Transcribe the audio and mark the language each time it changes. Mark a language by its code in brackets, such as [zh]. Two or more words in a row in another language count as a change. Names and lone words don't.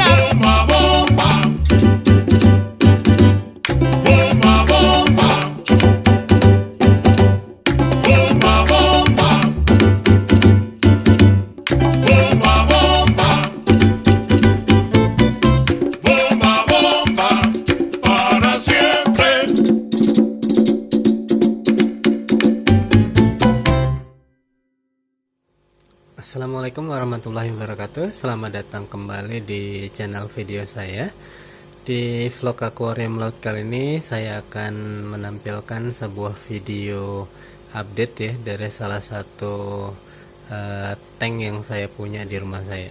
[es] Bomba, bomba, bomba, bomba, bomba, bomba, bomba, bomba, bomba, bomba, para siempre. [ar] السلام عليكم ورحمة الله وبركاته. [id] Selamat datang kembali di channel video saya. Di vlog akuarium laut kali ini saya akan menampilkan sebuah video update ya dari salah satu tank yang saya punya di rumah saya.